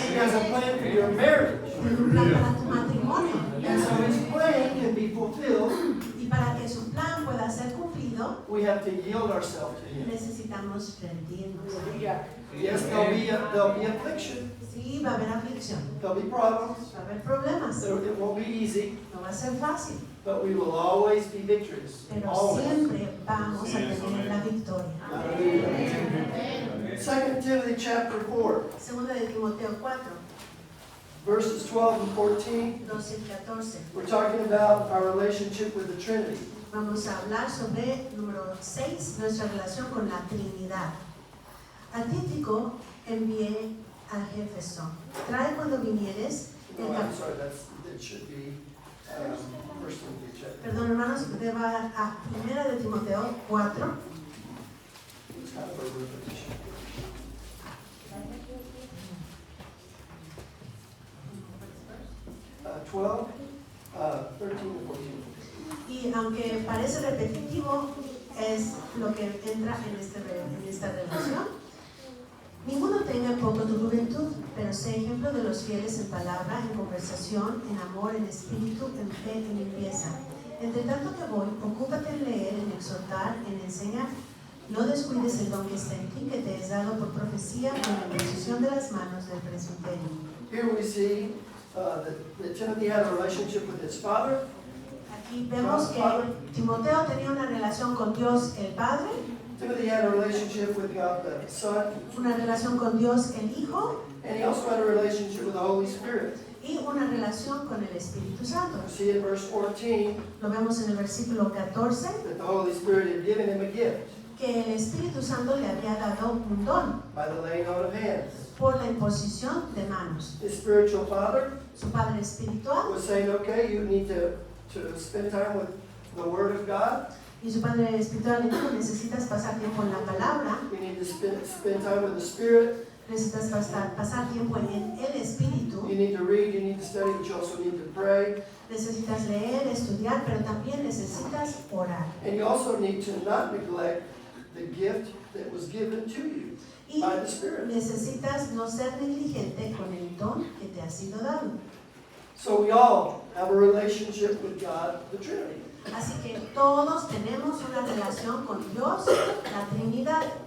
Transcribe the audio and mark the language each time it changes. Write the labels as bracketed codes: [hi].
[en] He has a plan for your marriage. [es] Tiene un plan para tu matrimonio. [en] And so his plan can be fulfilled. [es] Y para que su plan pueda ser cumplido, [en] We have to yield ourselves to him. [es] necesitamos rendirnos. [en] Yes, there'll be affliction. [es] Sí, va a haber aflicción, [en] There'll be problems. [es] va a haber problemas. [en] It won't be easy, [es] No va a ser fácil, [en] but we will always be victorious. [es] pero [en] Always. [es] siempre vamos a tener la victoria. [en] Hallelujah. 2 Timothy chapter 4, [es] Segunda de Timoteo 4, [en] verses 12 and 14. [es] 12 y 14. [en] We're talking about our relationship with the Trinity. [es] Vamos a hablar sobre número 6, nuestra relación con la Trinidad. A Tíquico envié a Éfeso. Trae cuando vinieres el [en] No, I'm cap- sorry, it should be 1 Timothy chapter. [es] Perdón, hermanos, deba a Primera de Timoteo 4. [en] It's kind of a repetition. 12, 13 and 14. [es] Y aunque parece repetitivo, es lo que entra en esta relación. Ninguno tenga en poco tu juventud, pero sé ejemplo de los fieles en palabra, en conversación, en amor, en espíritu, en fe, en limpieza. Entre tanto que voy, ocúpate en leer, en exhortar, en enseñar. No descuides el don que está en ti, que te es dado por profecía con la imposición de las manos del presbiterio. [en] Here we see that Timothy had a relationship with his father. [es] Aquí vemos que Timoteo tenía una relación con Dios el Padre, [en] Timothy had a relationship with God the Son, [es] una relación con Dios el Hijo [en] and he also had a relationship with the Holy Spirit. [es] y una relación con el Espíritu Santo. [en] We see in verse 14 [es] Lo vemos en el versículo 14, [en] that the Holy Spirit had given him a gift [es] que el Espíritu Santo le había dado un don [en] by the laying on of hands. [es] por la imposición de manos. [en] His spiritual father [es] Su Padre espiritual [en] was saying, okay, you need to spend time with the Word of God. [es] y su Padre espiritual le dijo, necesitas pasar tiempo en la palabra, [en] You need to spend time with the Spirit. [es] necesitas pasar tiempo en el Espíritu, [en] You need to read, you need to study, but you also need to pray. [es] necesitas leer, estudiar, pero también necesitas orar. [en] And you also need to not neglect the gift that was given to you [es] Y [en] by the Spirit. [es] necesitas no ser negligente con el don que te ha sido dado. [en] So we all have a relationship with God, the Trinity. [es] Así que todos tenemos una relación con Dios, la Trinidad.